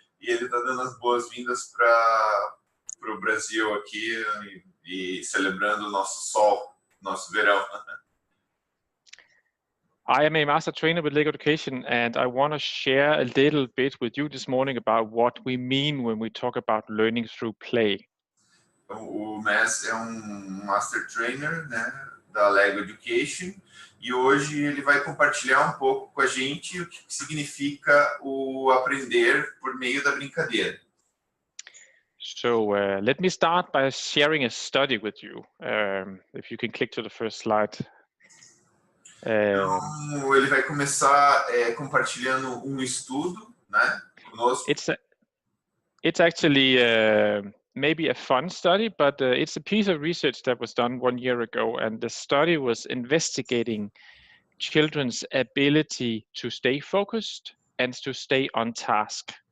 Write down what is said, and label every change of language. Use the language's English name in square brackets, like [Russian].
[Portuguese] E ele está dando as boas-vindas para o Brasil aqui e celebrando o nosso sol, nosso verão. [English] I am a master trainer with Lego Education, and I want to share a little bit with you this morning about what we mean when we talk about learning through play. [Portuguese] O Messi é master trainer, né, da Lego Education, e hoje ele vai compartilhar um pouco com a gente o que significa o aprender por meio da brincadeira. [English] So let me start by sharing a study with you. If you can click to the first slide. [Portuguese] Então, ele vai começar compartilhando estudo, né, conosco. [English] It's actually maybe a fun study, but it's a piece of research that was done 1 year ago, and the study was investigating children's ability to stay focused and to stay on task.